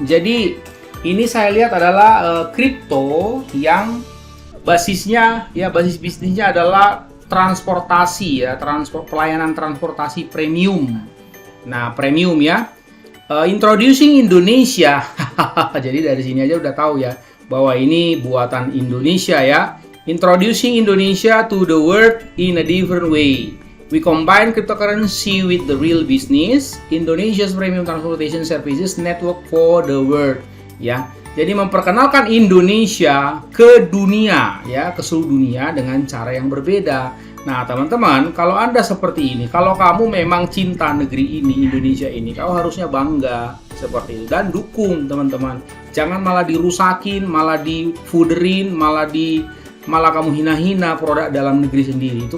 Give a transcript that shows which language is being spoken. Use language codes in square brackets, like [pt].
[id] Jadi, ini saya lihat adalah crypto yang basisnya ya, basis bisnisnya adalah transportasi ya, pelayanan transportasi premium. Nah, premium ya. [en] Introducing Indonesia. [id] Jadi dari sini aja udah tahu ya bahwa ini buatan Indonesia ya. [en] Introducing Indonesia to the world in a different way. We combine cryptocurrency with the real business. Indonesia's premium transportation services network for the world. [id] Ya. Jadi memperkenalkan Indonesia ke dunia ya, ke seluruh dunia dengan cara yang berbeda. Nah, teman-teman, kalau Anda seperti ini, kalau kamu memang cinta negeri ini, Indonesia ini, kamu harusnya bangga seperti itu dan dukung, teman-teman. Jangan malah dirusakin, malah difuderin, malah kamu hina-hina produk dalam negeri sendiri.